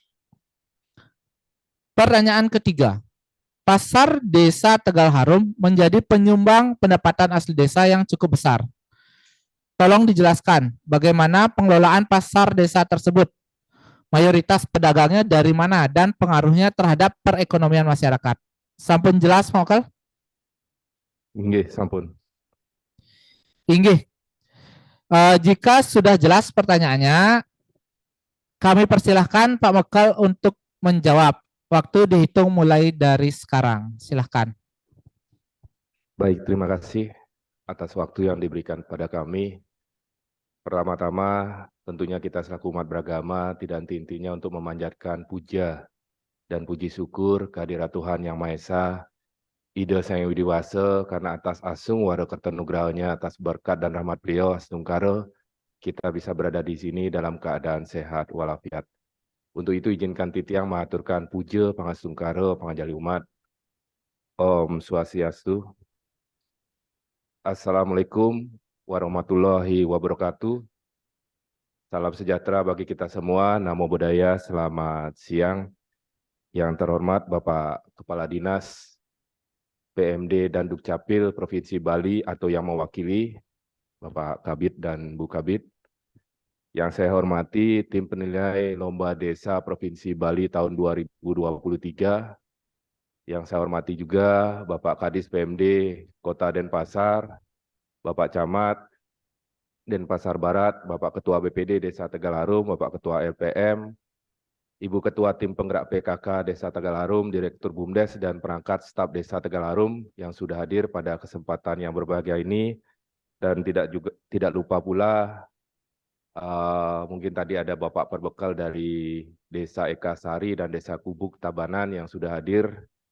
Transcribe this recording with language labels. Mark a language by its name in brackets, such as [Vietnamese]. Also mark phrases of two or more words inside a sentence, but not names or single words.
[Indonesian] Pertanyaan ketiga, pasar Desa Tegal Harum menjadi penyumbang pendapatan asli desa yang cukup besar. Tolong dijelaskan bagaimana pengelolaan pasar desa tersebut. Mayoritas pedagangnya dari mana dan pengaruhnya terhadap perekonomian masyarakat. [Balinese] Sampun jelas, Mokel? G, sampun. Inggih. [Indonesian] Jika sudah jelas pertanyaannya, kami persilahkan Pak Mokel untuk menjawab. Waktu dihitung mulai dari sekarang. Silahkan. Baik, terima kasih atas waktu yang diberikan pada kami. Pertama-tama, tentunya kita selaku umat beragama tidak henti-hentinya untuk memanjatkan puja dan puji syukur kehadirat Tuhan Yang Maha Esa, Ida Sang Hyang Widi Wasa, karena atas [Balinese] asung waro kertenugrahnya, [Indonesian] atas berkat dan rahmat beliau, astungkara, kita bisa berada di sini dalam keadaan sehat walafiat. Untuk itu izinkan Titiang mengaturkan puja, [Balinese] pangastungkara, pangajali umat. Om Swastiastu. [Arabic] السلام عليكم ورحمة الله وبركاته. [Indonesian] Salam sejahtera bagi kita semua. [Pali] Namo Buddhaya, [Indonesian] selamat siang. Yang terhormat Bapak Kepala Dinas PMD dan Dukcapil Provinsi Bali atau yang mewakili Bapak Kabid dan Bu Kabid. Yang saya hormati tim penilai Lomba Desa Provinsi Bali tahun 2023. Yang saya hormati juga Bapak Kadis PMD Kota Denpasar, Bapak Camat Denpasar Barat, Bapak Ketua BPD Desa Tegal Harum, Bapak Ketua LPM, Ibu Ketua Tim Penggerak PKK Desa Tegal Harum, Direktur BUMDes dan perangkat staf Desa Tegal Harum yang sudah hadir pada kesempatan yang berbahagia ini, dan tidak lupa pula mungkin tadi ada Bapak Perbekal dari Desa Eka Sari dan Desa Kubuk Tabanan yang sudah hadir.